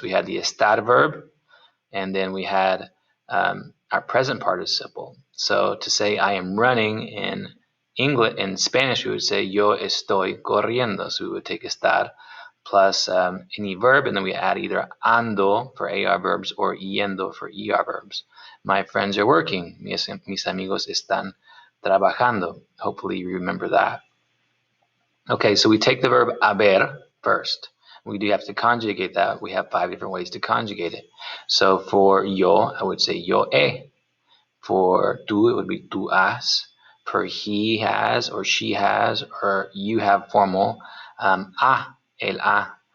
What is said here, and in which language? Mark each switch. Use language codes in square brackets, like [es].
[en] We had the estar verb, and then we had our present participle. So to say I am running in English, in Spanish, we would say [es] yo estoy corriendo. [en] So we would take estar plus any verb, and then we add either ando for AR verbs or yendo for ER verbs. My friends are working. [es] Mis amigos están trabajando. [en] Hopefully you remember that. Okay, so we take the verb haber first. We do have to conjugate that. We have 5 different ways to conjugate it. So for yo, I would say [es] yo he. [en] For tú, it would be [es] tú has. [en] For he has or she has or you have formal, [es] el ha.